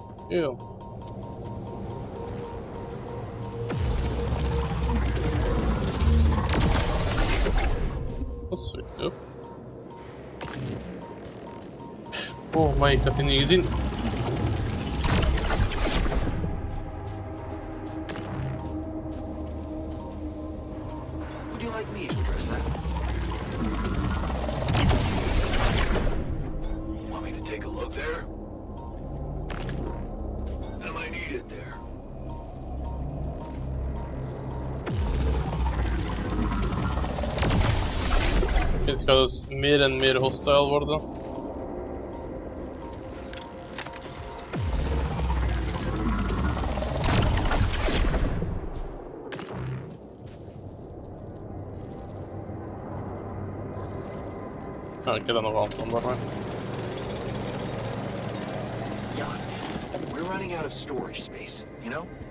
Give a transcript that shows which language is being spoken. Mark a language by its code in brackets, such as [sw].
[nl] Ew. Dat is zoiets, ja. Oh, maar ik had die niet gezien. [en] Would you like me to address that? Want me to take a look there? Am I needed there? [nl] Het gaat dus meer en meer hostile worden. Nou, ik heb dat nog aanstaanbaar maar. [en] Yeah. We're running out of storage space, you know?